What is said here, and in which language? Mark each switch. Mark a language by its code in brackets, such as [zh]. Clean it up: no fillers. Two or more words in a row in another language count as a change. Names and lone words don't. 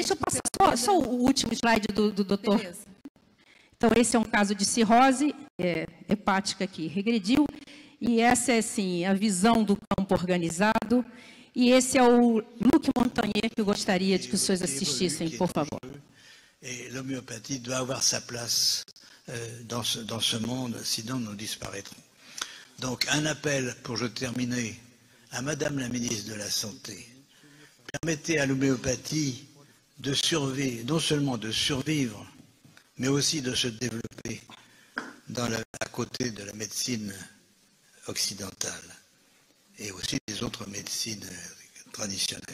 [pt] Deixa eu passar só o último slide do doutor. Beleza. Então, esse é um caso de cirrose hepática que regrediu. E essa é, assim, a visão do campo organizado. E esse é o Luc Montagnier que eu gostaria de que os senhores assistissem, por favor. [fr] Et l'homéopathie doit avoir sa place dans ce monde, sinon nous disparaîtrons. Donc, un appel, pour je terminer, à Madame la ministre de la Santé. Permettez à l'homéopathie de survivre, non seulement de survivre, mais aussi de se développer à côté de la médecine occidentale et aussi des autres médecines traditionnelles.